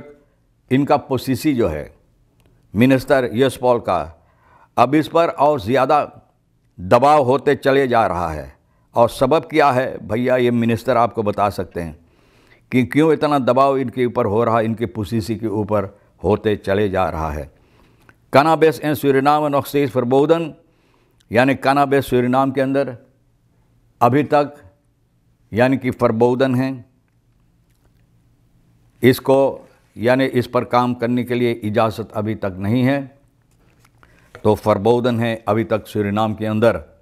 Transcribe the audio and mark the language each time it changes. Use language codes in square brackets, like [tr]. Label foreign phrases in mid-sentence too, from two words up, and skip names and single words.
[hns] इनका पोसीसी जो है मिनिस्टर यशपाल का, अब इस पर और ज़्यादा दबाव होते चले जा रहा है। और सबब क्या है भैया, ये मिनिस्टर आपको बता सकते हैं कि क्यों इतना दबाव इनके ऊपर हो रहा है, इनके पोसीसी के ऊपर होते चले जा रहा है। [nl] cannabis in Suriname nog steeds verboden। [hns] यानी cannabis सूरीनाम के अंदर अभी तक यानी कि verboden है। इसको यानी इस पर काम करने के लिए इजाज़त अभी तक नहीं है, तो verboden है अभी तक सूरीनाम के अंदर।